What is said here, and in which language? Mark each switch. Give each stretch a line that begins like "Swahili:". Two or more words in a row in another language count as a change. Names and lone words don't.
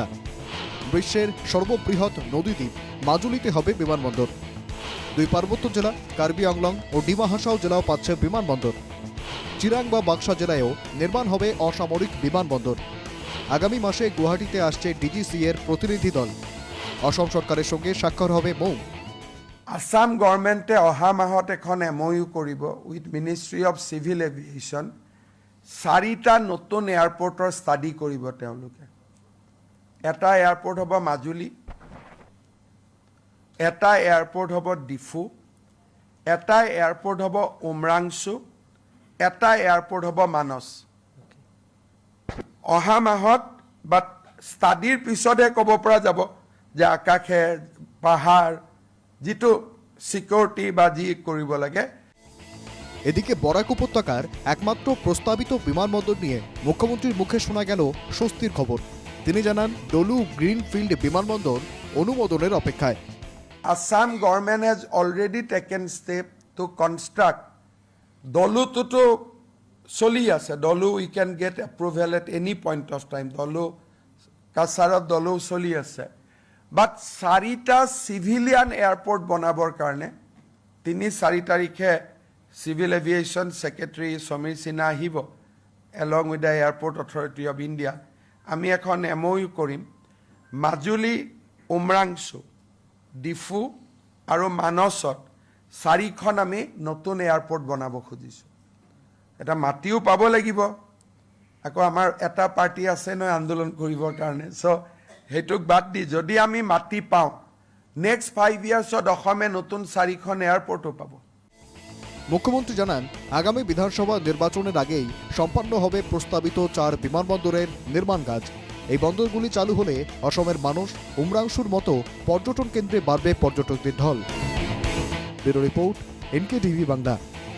Bangla: বিশ্বের সর্ববৃহৎ নদীদ্বীপ মাজুলিতে হবে বিমানবন্দর। 2 পার্বত্য জেলা কার্বি আংলং ও ডিমা হাসাও জেলাও পাচ্ছে বিমানবন্দর। চিরাং বা বাক্সা জেলায়ও নির্মাণ হবে অসামরিক বিমানবন্দর। আগামী মাসে গুয়াহাটিতে আসছে ডিজিসি এর প্রতিনিধি দল। অসম সরকারের সঙ্গে স্বাক্ষর হবে মৌ।
Assamese: আসাম গভৰ্ণমেণ্টে অহা মাহত এখন MOU কৰিব
English: with Ministry of Civil Aviation.
Assamese: 4টা নতুন এয়াৰপৰ্টৰ ষ্টাডি কৰিব তেওঁলোকে। এটা এয়াৰপৰ্ট হ'ব মাজুলী, এটা এয়াৰপৰ্ট হ'ব ডিফু, এটা এয়াৰপৰ্ট হ'ব উমৰাংচু, এটা এয়াৰপৰ্ট হ'ব মানস। অহা মাহত বা ষ্টাডিৰ পিছতহে ক'ব পৰা যাব যে আকাশে পাহাৰ যেটো সিকিউরিটি বা জি কৰিব লাগে।
Bangla: এদিকে বরাক উপত্যকার একমাত্র প্রস্তাবিত বিমানবন্দর নিয়ে মুখ্যমন্ত্রীর মুখে শোনা গেল স্বস্তির খবর। তিনি জানান, ডলু গ্রিনফিল্ড বিমানবন্দর অনুমোদনের অপেক্ষায়।
English: Assam government has already taken step to construct.
Assamese: ডলুটোতো চলি আছে।
English: Dolu we can get approval at any point of time.
Assamese: ডলু কাছাৰত ডলু চলি আছে। বাট 4টা
English: civilian airport
Assamese: বনাবৰ কাৰণে 3-4 তাৰিখে
English: civil aviation secretary
Assamese: সমীর সিনহা আহিব
English: along with the Airport Authority of India.
Assamese: আমি এখন MOU কৰিম। মাজুলী, উমৰাংচু, ডিফু আৰু মানসত 4খন আমি নতুন এয়ারপোর্ট বনাব খুজিছোঁ। এটা মাটিও পাব লাগিব। আকৌ আমাৰ এটা পাৰ্টি আছে নহয় আন্দোলন কৰিবৰ কাৰণে। সো হেতুক বাদ দি যদি আমি মাটি পাওঁ, নেক্সট 5 ইয়ার্সত অসমে নতুন 4খন এয়ারপোর্টও পাব।
Bangla: মুখ্যমন্ত্রী জানান, আগামী বিধানসভা নির্বাচনের আগেই সম্পন্ন হবে প্রস্তাবিত 4 বিমানবন্দরের নির্মাণ কাজ। এই বন্দরগুলি চালু হলে অসমের মানুষ উমরাংশুর মতো পর্যটন কেন্দ্রে বাড়বে পর্যটকদের ঢল। ব্যুরো রিপোর্ট, NKTV বাংলা।